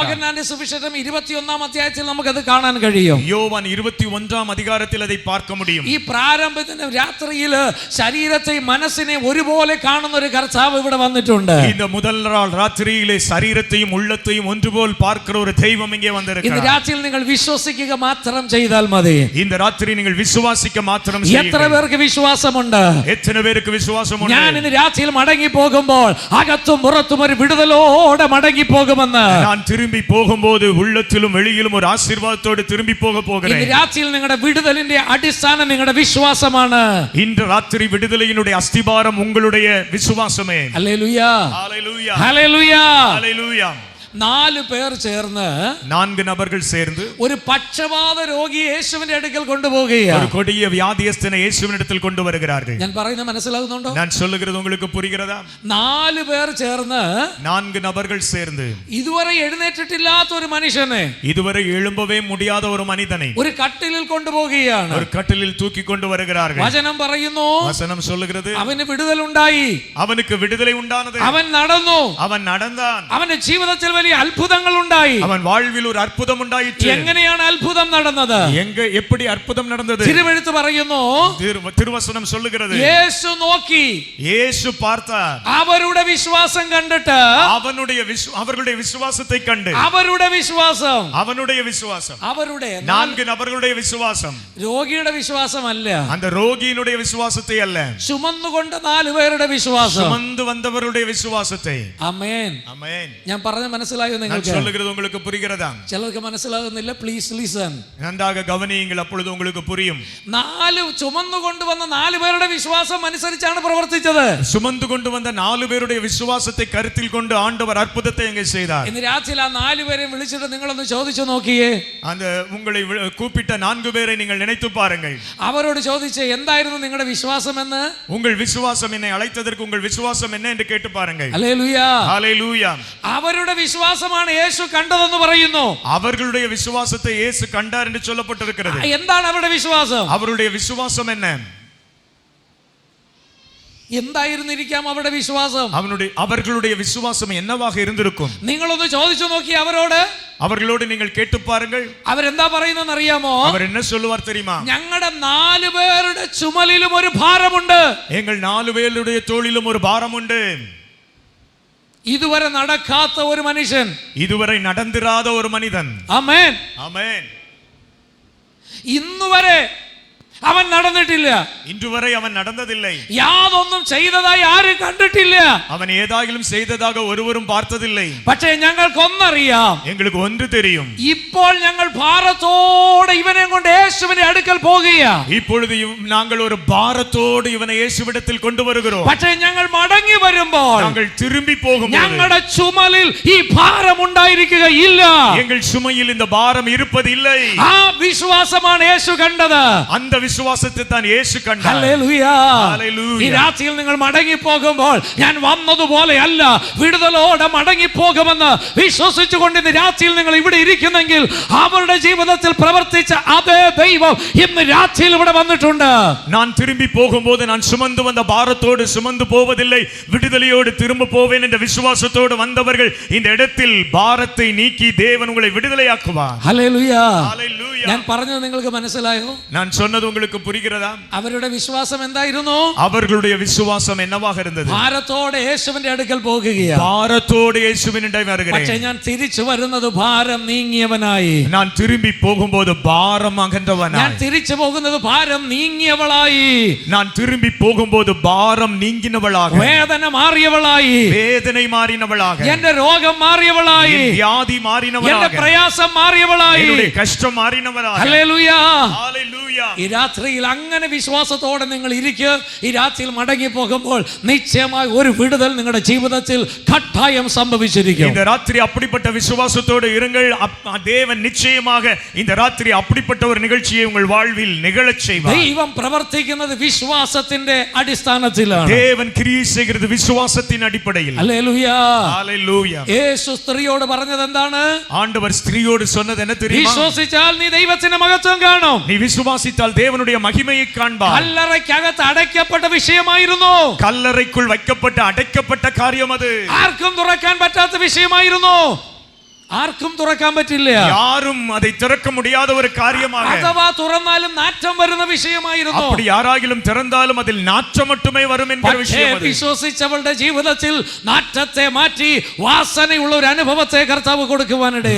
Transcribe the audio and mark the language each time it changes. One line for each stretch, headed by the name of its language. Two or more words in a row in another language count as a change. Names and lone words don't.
Malayalam: യോഹന്നാന്റെ സുവിശേഷം 21-ാം അധ്യായത്തിൽ നമുക്കത് കാണാൻ കഴിയും.
Tamil: யோவான் 21-ஆம் அதிகாரத்தில் அதை பார்க்க முடியும்.
Malayalam: ഈ പ്രാരംഭത്തിന്റെ രാത്രിയില് ശരീരത്തെയും മനസ്സിനെയും ഒരുപോലെ കാണുന്ന ഒരു കർത്താവ് ഇവിടെ വന്നിട്ടുണ്ട്.
Tamil: இந்த முதல் நாள் ராத்திரியிலே சரீரத்தையும் உள்ளத்தையும் ஒன்றுபோல் பார்க்கிற ஒரு தெய்வம் இங்கே
Malayalam: ഇന്ന്
Tamil: வந்திருக்கிறார்.
Malayalam: രാത്രിയിൽ നിങ്ങൾ വിശ്വസിക്കുക മാത്രം ചെയ്താൽ മതി.
Tamil: இந்த ராத்திரி நீங்கள் விசுவாசிக்க மாத்திரம்
Malayalam: എത്ര
Tamil: செய்யுங்கள்.
Malayalam: പേർക്ക് വിശ്വാസമുണ്ട്?
Tamil: எத்தனை பேருக்கு விசுவாசம் உண்டு?
Malayalam: ഞാൻ ഇന്ന് രാത്രിയിൽ മടങ്ങി പോകുമ്പോൾ അകത്തും പുറത്തും ഒരു വിടുതലോടെ മടങ്ങി പോകുമെന്ന്.
Tamil: நான் திரும்பி போகும்போது உள்ளத்திலும் வெளியிலும் ஒரு ஆசீர்வாதத்தோடு திரும்பி போக
Malayalam: ഇന്ന്
Tamil: போகிறேன்.
Malayalam: രാത്രിയിൽ നിങ്ങളുടെ വിടുതലിന്റെ അടിസ്ഥാനം നിങ്ങളുടെ വിശ്വാസമാണ്.
Tamil: இன்று ராத்திரி விடுதலையினுடைய அஸ்திபாரம் உங்களுடைய விசுவாசமே.
Malayalam: ഹല്ലേലൂയ.
Tamil: ஹalleluya.
Malayalam: ഹല്ലേലൂയ.
Tamil: ஹalleluya.
Malayalam: 4 പേർ ചേർന്ന്
Tamil: 4 நபர்கள் சேர்ந்து
Malayalam: ഒരു പക്ഷപാത രോഗിയെ യേശുവിന്റെ അടുക്കൽ കൊണ്ടുപോവുകയാണ്.
Tamil: ஒரு கொடிய வியாதியஸ்தனை இயேசுவினிடத்தில் கொண்டு வருகிறார்கள்.
Malayalam: ഞാൻ പറയുന്നത് മനസ്സിലാകുന്നുണ്ടോ?
Tamil: நான் சொல்லுகிறது உங்களுக்கு புரிகிறதா?
Malayalam: 4 പേർ ചേർന്ന്
Tamil: 4 நபர்கள் சேர்ந்து
Malayalam: ഇതുവരെ എഴുന്നേറ്റിട്ടില്ലാത്ത ഒരു മനുഷ്യനെ
Tamil: இதுவரை எழும்பவே முடியாத ஒரு மனிதனை
Malayalam: ഒരു കട്ടിലിൽ കൊണ്ടുപോവുകയാണ്.
Tamil: ஒரு கட்டிலில் தூக்கி கொண்டு வருகிறார்கள்.
Malayalam: വചനം പറയുന്നു,
Tamil: வசனம் சொல்லுகிறது
Malayalam: അവന് വിടുതലുണ്ടായി,
Tamil: அவனுக்கு விடுதலை உண்டானது.
Malayalam: അവൻ നടന്നു,
Tamil: அவன் நடந்தான்.
Malayalam: അവന്റെ ജീവിതത്തിൽ വലിയ അത്ഭുതങ്ങൾ ഉണ്ടായി.
Tamil: அவன் வாழ்வில் ஒரு அற்புதம் உண்டாயிற்று.
Malayalam: എങ്ങനെയാണ് അത്ഭുതം നടന്നത്?
Tamil: எங்க எப்படி அற்புதம் நடந்தது?
Malayalam: തിരുവെഴുത്ത് പറയുന്നു,
Tamil: திருவசனம் சொல்லுகிறது,
Malayalam: യേശു നോക്കി,
Tamil: இயேசு பார்த்தார்.
Malayalam: അവരുടെ വിശ്വാസം കണ്ടിട്ട്,
Tamil: அவர்களுடைய விசுவாசத்தை கண்டு,
Malayalam: അവരുടെ വിശ്വാസം,
Tamil: அவனுடைய விசுவாசம்,
Malayalam: അവരുടെ
Tamil: 4 நபர்களுடைய விசுவாசம்,
Malayalam: രോഗിയുടെ വിശ്വാസമല്ല,
Tamil: அந்த ரோகியினுடைய விசுவாசத்தை அல்ல,
Malayalam: ചുമന്നുകൊണ്ട് 4 പേരുടെ വിശ്വാസം,
Tamil: சுமந்து வந்தவருடைய விசுவாசத்தை.
Malayalam: ആമേൻ.
Tamil: ஆமென்.
Malayalam: ഞാൻ പറഞ്ഞ മനസ്സിലായോ
Tamil: நான்
Malayalam: നിങ്ങൾക്ക്?
Tamil: சொல்லுகிறது உங்களுக்கு புரிகிறதா?
Malayalam: ചിലർക്ക് മനസ്സിലാകുന്നില്ല.
English: please listen.
Tamil: நன்றாக கவனியுங்கள், அப்பொழுது உங்களுக்கு புரியும்.
Malayalam: 4 ചുമന്നു കൊണ്ടുവന്ന 4 പേരുടെ വിശ്വാസം അനുസരിച്ചാണ് പ്രവർത്തിച്ചത്.
Tamil: சுமந்து கொண்டு வந்த 4 பேருடைய விசுவாசத்தை கருத்தில் கொண்டு ஆண்டவர் அற்புதத்தை அங்கே செய்தார்.
Malayalam: ഇന്ന് രാത്രിയിൽ ആ 4 പേരെയും വിളിച്ചിട്ട് നിങ്ങളൊന്ന് ചോദിച്ചു നോക്കിയേ.
Tamil: அந்த உங்களை கூப்பிட்ட 4 பேரை நீங்கள் நினைத்து பாருங்கள்.
Malayalam: അവരോട് ചോദിച്ചേ, എന്തായിരുന്നു നിങ്ങളുടെ വിശ്വാസം എന്ന്?
Tamil: உங்கள் விசுவாசம் என்னை அழைத்ததற்கு உங்கள் விசுவாசம் என்ன என்று கேட்டு பாருங்கள்.
Malayalam: ഹല്ലേലൂയ.
Tamil: ஹalleluya.
Malayalam: അവരുടെ വിശ്വാസമാണ് യേശു കണ്ടതെന്ന് പറയുന്നു.
Tamil: அவர்களுடைய விசுவாசத்தை இயேசு கண்டார் என்று சொல்லப்பட்டிருக்கிறது.
Malayalam: എന്താണ് അവരുടെ വിശ്വാസം?
Tamil: அவருடைய விசுவாசம் என்ன?
Malayalam: എന്തായിരുന്നിരിക്കാം അവരുടെ വിശ്വാസം?
Tamil: அவர்களுடைய விசுவாசம் என்னவாக இருந்திருக்கும்?
Malayalam: നിങ്ങളൊന്ന് ചോദിച്ചു നോക്കി അവരോട്.
Tamil: அவர்களோடு நீங்கள் கேட்டு பாருங்கள்.
Malayalam: അവരെന്താ പറയുന്നതെന്ന് അറിയാമോ?
Tamil: அவர் என்ன சொல்லுவார் தெரியுமா?
Malayalam: ഞങ്ങളുടെ 4 പേരുടെ ചുമലിലും ഒരു ഭാരമുണ്ട്.
Tamil: எங்கள் 4 பேருடைய தோளிலும் ஒரு பாரம் உண்டு.
Malayalam: ഇതുവരെ നടക്കാത്ത ഒരു മനുഷ്യൻ,
Tamil: இதுவரை நடந்திராத ஒரு மனிதன்.
Malayalam: ആമേൻ.
Tamil: ஆமென்.
Malayalam: ഇന്നുവരെ അവൻ നടന്നിട്ടില്ല.
Tamil: இன்று வரை அவன் நடந்ததில்லை.
Malayalam: യാതൊന്നും ചെയ്തതായി ആരും കണ്ടിട്ടില്ല.
Tamil: அவன் ஏதாகிலும் செய்ததாக ஒருவரும் பார்த்ததில்லை.
Malayalam: പക്ഷേ ഞങ്ങൾക്കൊന്നറിയാം,
Tamil: எங்களுக்கு ஒன்று தெரியும்.
Malayalam: ഇപ്പോൾ ഞങ്ങൾ ഭാരത്തോടെ ഇവനെ കൊണ്ട് യേശുവിന്റെ അടുക്കൽ പോകുകയാ.
Tamil: இப்பொழுது நாங்கள் ஒரு பாரத்தோடு இவனை இயேசுவிடத்தில் கொண்டு வருகிறோம்.
Malayalam: പക്ഷേ ഞങ്ങൾ മടങ്ങി വരുമ്പോൾ
Tamil: நாங்கள் திரும்பி போகும்போது
Malayalam: ഞങ്ങളുടെ ചുമലിൽ ഈ ഭാരം ഉണ്ടായിരിക്കുകയില്ല.
Tamil: எங்கள் சுமையில் இந்த பாரம் இருப்பதில்லை.
Malayalam: ആ വിശ്വാസമാണ് യേശു കണ്ടത്.
Tamil: அந்த விசுவாசத்தை தான் இயேசு கண்டார்.
Malayalam: ഹല്ലേലൂയ. ഹല്ലേലൂയ. ഈ രാത്രിയിൽ നിങ്ങൾ മടങ്ങി പോകുമ്പോൾ ഞാൻ വന്നതുപോലെയല്ല, വിടുതലോടെ മടങ്ങി പോകുമെന്ന് വിശ്വസിച്ചുകൊണ്ട് ഇന്ന് രാത്രിയിൽ നിങ്ങൾ ഇവിടെ ഇരിക്കുന്നെങ്കിൽ അവരുടെ ജീവിതത്തിൽ പ്രവർത്തിച്ച അതേ ദൈവം ഇന്ന് രാത്രിയിൽ ഇവിടെ വന്നിട്ടുണ്ട്.
Tamil: நான் திரும்பி போகும்போது நான் சுமந்து வந்த பாரத்தோடு சுமந்து போவதில்லை, விடுதலையோடு திரும்ப போவேன் என்ற விசுவாசத்தோடு வந்தவர்கள் இந்த இடத்தில் பாரத்தை நீக்கி தேவன் உங்களை விடுதலையாக்குவார்.
Malayalam: ഹല്ലേലൂയ.
Tamil: ஹalleluya.
Malayalam: ഞാൻ പറഞ്ഞത് നിങ്ങൾക്ക് മനസ്സിലായോ?
Tamil: நான் சொன்னது உங்களுக்கு புரிகிறதா?
Malayalam: അവരുടെ വിശ്വാസം എന്തായിരുന്നു?
Tamil: அவர்களுடைய விசுவாசம் என்னவாக இருந்தது?
Malayalam: ഭാരത്തോടെ യേശുവിന്റെ അടുക്കൽ പോകുകയാണ്.
Tamil: பாரத்தோடு இயேசுவினிடம் வருகிறேன்.
Malayalam: പക്ഷേ ഞാൻ തിരിച്ചു വരുന്നത് ഭാരം നീങ്ങിയവനായി.
Tamil: நான் திரும்பி போகும்போது பாரம் அகன்றவனாய்.
Malayalam: ഞാൻ തിരിച്ചു പോകുന്നത് ഭാരം നീങ്ങിയവളായി.
Tamil: நான் திரும்பி போகும்போது பாரம் நீங்கினவளாக,
Malayalam: വേദന മാറിയവളായി,
Tamil: வேதனை மாறினவளாக,
Malayalam: എന്റെ രോഗം മാറിയവളായി,
Tamil: என் வியாதி
Malayalam: എന്റെ
Tamil: மாறினவளாக,
Malayalam: പ്രയാസം മാറിയവളായി.
Tamil: என்னுடைய கஷ்டம் மாறினவளாக.
Malayalam: ഹല്ലേലൂയ.
Tamil: ஹalleluya.
Malayalam: ഈ രാത്രിയിൽ അങ്ങനെ വിശ്വാസത്തോടെ നിങ്ങൾ ഇരിക്കുക. ഈ രാത്രിയിൽ മടങ്ങി പോകുമ്പോൾ നിശ്ചയമായി ഒരു വിടുതൽ നിങ്ങളുടെ ജീവിതത്തിൽ കട്ടായം സംഭവിച്ചിരിക്കും.
Tamil: இந்த ராத்திரி அப்படிப்பட்ட விசுவாசத்தோடு இருங்கள். தேவன் நிச்சயமாக இந்த ராத்திரி அப்படிப்பட்ட ஒரு நிகழ்ச்சியை உங்கள் வாழ்வில் நிகழச் செய்வார்.
Malayalam: ദൈവം പ്രവർത്തിക്കുന്നത് വിശ്വാസത്തിന്റെ അടിസ്ഥാനത്തിലാണ്.
Tamil: தேவன் கிரியை செய்கிறது விசுவாசத்தின் அடிப்படையில்.
Malayalam: ഹല്ലേലൂയ.
Tamil: ஹalleluya.
Malayalam: യേശു സ്ത്രീയോട് പറഞ്ഞത് എന്താണ്?
Tamil: ஆண்டவர் ஸ்திரீயோடு சொன்னது என்ன தெரியுமா?
Malayalam: വിശ്വസിച്ചാൽ നീ ദൈവത്തിന്റെ മഹത്വം കാണും.
Tamil: நீ விசுவாசித்தால் தேவனுடைய மகிமையை காண்பாய்.
Malayalam: കല്ലറയ്ക്കകത്ത് അടയ്ക്കപ്പെട്ട വിഷയമായിരുന്നു.
Tamil: கல்லறைக்குள் வைக்கப்பட்ட அடைக்கப்பட்ட காரியம் அது.
Malayalam: ആർക്കും തുറക്കാൻ പറ്റാത്ത വിഷയമായിരുന്നു. ആർക്കും തുറക്കാൻ പറ്റില്ല.
Tamil: யாரும் அதை திறக்க முடியாத ஒரு காரியமாக,
Malayalam: അഥവാ തുറന്നാലും നാറ്റം വരുന്ന വിഷയമായിരുന്നു.
Tamil: அப்படி யாராகிலும் திறந்தாலும் அதில் நாற்றம் மட்டுமே வரும் என்கிற விஷயம் அது.
Malayalam: വിശ്വസിച്ചവളുടെ ജീവിതത്തിൽ നാറ്റത്തെ മാറ്റി വാസനയുള്ള ഒരു അനുഭവത്തെ കർത്താവ് കൊടുക്കുവാനിടയായി.